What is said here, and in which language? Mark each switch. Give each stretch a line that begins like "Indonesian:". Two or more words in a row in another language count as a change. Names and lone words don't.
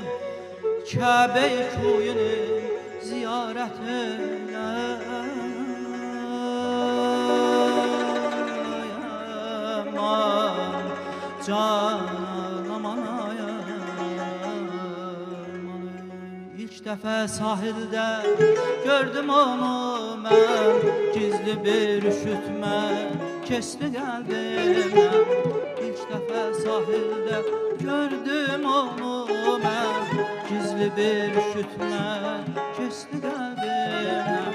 Turkish: Kabe-i kuyunu ziyaret eyle.
Azerbaijani: Aman canım aman İlk dəfə sahildə gördüm onu mən. Gizli bir üşütmə keçdi qəlbimdən. İlk dəfə sahildə gördüm onu mən. Gizli bir üşütmə keçdi qəlbimdən.